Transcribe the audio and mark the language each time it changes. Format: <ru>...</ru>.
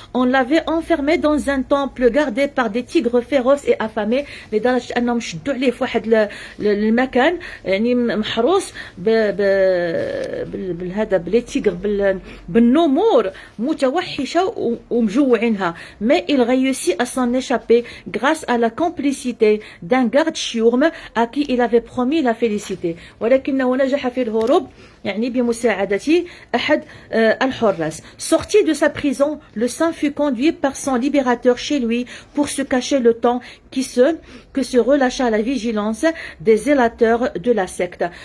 <fr>On l'avait enfermé dans un temple gardé par des tigres féroces et affamés</fr> <ar>لدرجة أنهم شدوا عليه في واحد المكان يعني محروس بالهذا بلي تيغر بالنمور متوحشة ومجوعينها.</ar> <fr>Mais il réussit à s'en échapper grâce à la complicité d'un garde chiourme à qui il avait promis la félicité.</fr> <ar>ولكنه نجح في الهروب يعني بمساعدة أحد الحراس.</ar> <fr>Sorti de sa prison, le saint fut conduit par son libérateur chez lui pour se cacher le temps que se relâcha la vigilance des zélateurs de la secte.</fr>